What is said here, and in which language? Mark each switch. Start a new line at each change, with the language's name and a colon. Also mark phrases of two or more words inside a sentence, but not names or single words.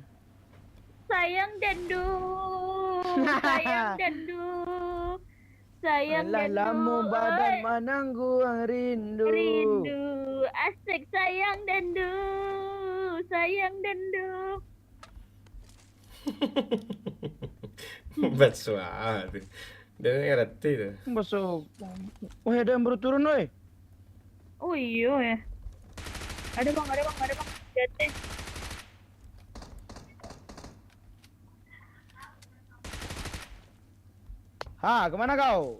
Indonesian: Sayang dendu. Sayang Alah dendu. lama badan oi. menanggung rindu. Rindu. Asik sayang dendu. Bersuara tu. Dia ngerti tu. Masuk. Oh, ada yang baru turun, oi. Oh iya ya. Ada bang. Jatuh. Kemana kau?